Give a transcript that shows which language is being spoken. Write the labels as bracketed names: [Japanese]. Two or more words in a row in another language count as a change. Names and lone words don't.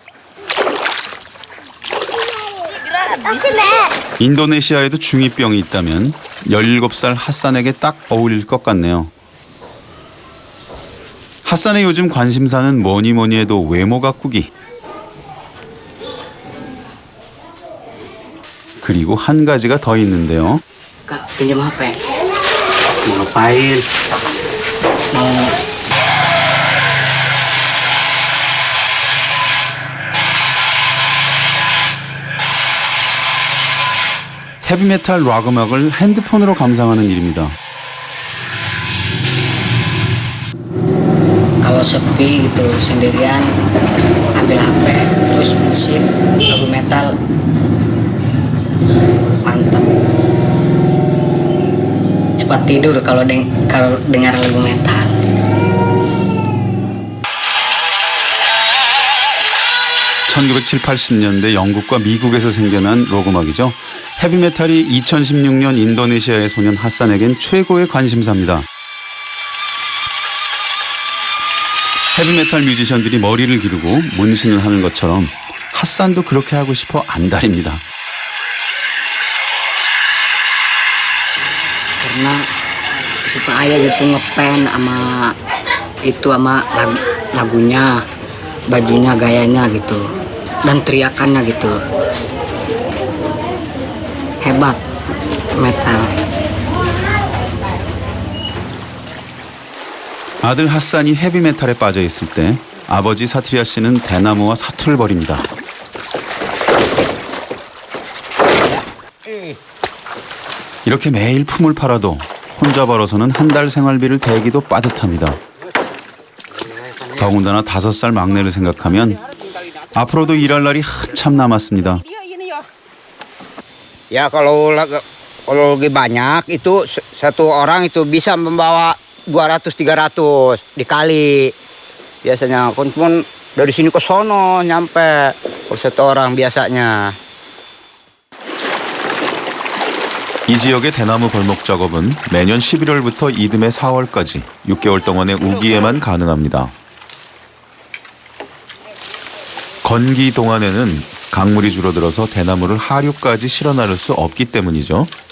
[Korean] 인도네시아에도 중2병이 있다면 17살 핫산에게 딱 어울릴 것 같네요. 핫산의 요즘 관심사는 뭐니 해도 외모 가꾸기. 그리고 한 가지가 더 있는데요. [Indonesian] Kak, pinjam HP. Mau ngapain? Mau [Korean] 헤비메탈 락 음악을 핸드폰으로 감상하는 일입니다. [Indonesian] kalau sepi gitu sendirian ambil HP terus musik lagu metal mantap. Cepat tidur kalau dengar lagu metal. [Korean] 1970~80년대 영국과 미국에서 생겨난 록음악이죠. 헤비메탈이 2016년 인도네시아의 소년 핫산에겐 최고의 관심사입니다. 헤비메탈 뮤지션들이 머리를 기르고 문신을 하는 것처럼 핫산도 그렇게 하고 싶어 안달입니다. [Indonesian] Karena supaya gitu ngepen sama itu sama lagunya, bajunya, gayanya gitu, dan teriakannya gitu. Hebat metal. [Korean] 아들 핫산이 헤비메탈에 빠져 있을 때 아버지 사트리아 씨는 대나무와 사투를 벌입니다. 이렇게 매일 품을 팔아도 혼자 벌어서는 한 달 생활비를 대기도 빠듯합니다. 더군다나 5살 막내를 생각하면 앞으로도 일할 날이 한참 남았습니다. [Indonesian] Ya kalau lagi banyak itu satu orang itu bisa membawa 200-300 dikali. Biasanya pun dari sini ke sono nyampe kalau satu orang biasanya. [Korean] 이 지역의 대나무 벌목 작업은 매년 11월부터 이듬해 4월까지 6개월 동안의 우기에만 가능합니다. 건기 동안에는 강물이 줄어들어서 대나무를 하류까지 실어 나를 수 없기 때문이죠.